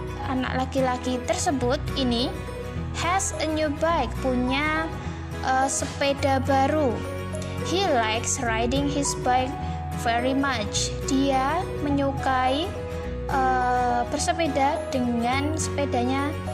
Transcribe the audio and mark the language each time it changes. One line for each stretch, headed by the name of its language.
Indonesian: Anak laki-laki tersebut ini
English: has a new bike,
Indonesian: punya sepeda baru.
English: He likes riding his bike very much.
Indonesian: Dia menyukai bersepeda dengan sepedanya.